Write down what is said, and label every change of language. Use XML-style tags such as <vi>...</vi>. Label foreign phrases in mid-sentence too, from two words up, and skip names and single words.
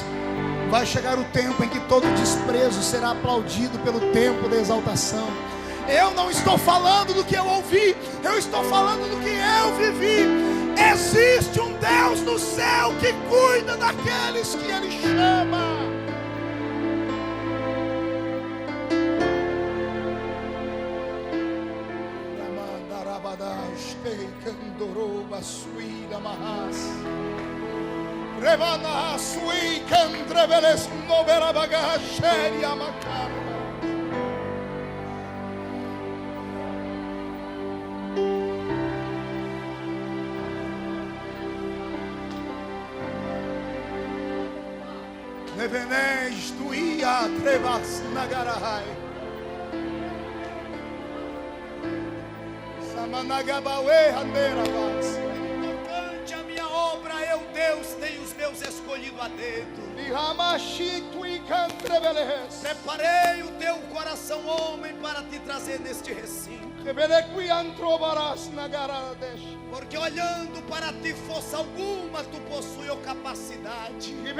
<pt>Vai chegar o tempo em que todo desprezo será aplaudido pelo tempo da exaltação. Eu não estou falando do que eu ouvi, eu estou falando do que eu vivi. Existe um Deus no céu que cuida daqueles que Ele chama. Revana sui candreveles novera bagageria macarna. Nevenes tuia trevas nagarahai. Samanagabawe handeravas. Eu, Deus, tenho os meus escolhido a dedo. Preparei o teu coração, homem, para te trazer neste recinto. Porque olhando para ti, força alguma tu possui capacidade.</pt>